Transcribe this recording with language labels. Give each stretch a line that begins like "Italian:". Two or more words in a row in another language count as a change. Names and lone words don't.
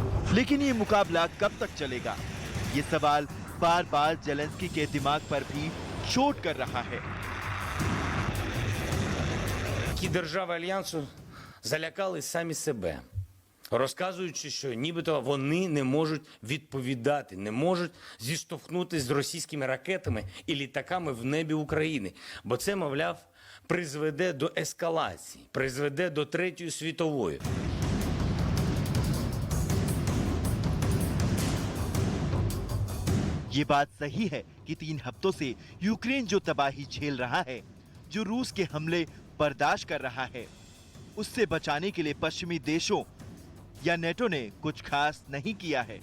Hindi: लेकिन ये मुकाबला कब तक चलेगा? ये सवाल बार बार जेलेंस्की के दिमाग पर भी चोट कर रहा है।
Ukrainian: Ті держави Альянсу залякали самі себе, розказуючи, що нібито вони не можуть відповідати, не можуть зіштовхнутися з російськими ракетами і літаками в небі України. Бо це, мовляв, призведе до ескалації, призведе до Третьої світової.
Hindi: ये बात सही है कि 3 हफ्तों से यूक्रेन जो तबाही झेल रहा है, जो रूस के हमले बर्दाश्त कर रहा है, उससे बचाने के लिए पश्चिमी देशों या नेटो ने कुछ खास नहीं किया है।